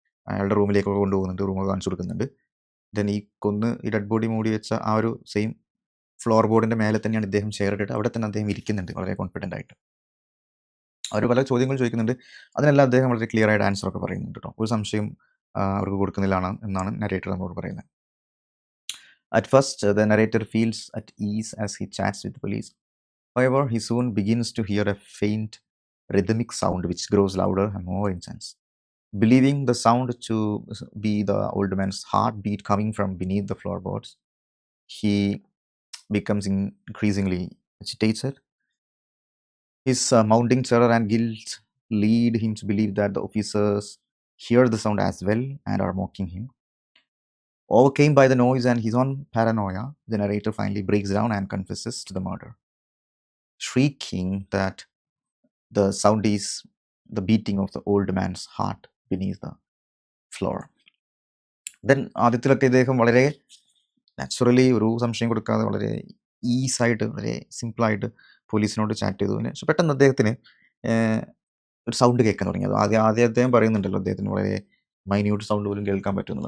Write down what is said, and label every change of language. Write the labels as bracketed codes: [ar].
[ml] അയാളുടെ റൂമിലേക്കൊക്കെ കൊണ്ടുപോകുന്നുണ്ട്, റൂമൊക്കെ കാണിച്ചു കൊടുക്കുന്നുണ്ട്. ദെൻ ഈ ഡെഡ് ബോഡി മൂടി വെച്ച ആ ഒരു സെയിം ഫ്ലോർ ബോർഡിൻ്റെ മേലെ തന്നെയാണ് ഇദ്ദേഹം ചേർട്ടിട്ട് അവിടെ തന്നെ അദ്ദേഹം ഇരിക്കുന്നുണ്ട്, വളരെ കോൺഫിഡൻ്റ് ആയിട്ട്. അവർ പല ചോദ്യങ്ങൾ ചോദിക്കുന്നുണ്ട്, അതിനെല്ലാം അദ്ദേഹം വളരെ ക്ലിയർ ആയിട്ട് ആൻസറൊക്കെ പറയുന്നുണ്ട് കേട്ടോ. ഒരു സംശയം അവർക്ക് കൊടുക്കുന്നില്ല എന്നാണ് നരേറ്റർ നമ്മളോട് പറയുന്നത്. [en] At first, the narrator feels at ease as he chats with the police. However, he soon begins to hear a faint rhythmic sound which grows louder and more intense. Believing the sound to be the old man's heartbeat coming from beneath the floorboards, he becomes increasingly agitated. His mounting terror and guilt lead him to believe that the officers hear the sound as well and are mocking him. Overcome by the noise and his own paranoia, the narrator finally breaks down and confesses to the murder, shrieking that The sound is the beating of the old man's heart beneath the floor. [ml] Then ആദ്യത്തിലൊക്കെ ഇദ്ദേഹം വളരെ naturally ഒരു സംശയം കൊടുക്കാതെ വളരെ ഈസായിട്ട് വളരെ സിമ്പിളായിട്ട് പോലീസിനോട് chat ചെയ്തു. പക്ഷെ പെട്ടെന്ന് അദ്ദേഹത്തിന് ഒരു സൗണ്ട് കേൾക്കാൻ തുടങ്ങി. അത് ആദ്യം അദ്ദേഹം പറയുന്നുണ്ടല്ലോ, അദ്ദേഹത്തിന് വളരെ മൈന്യൂട്ട് സൗണ്ട് പോലും കേൾക്കാൻ പറ്റുന്നത്.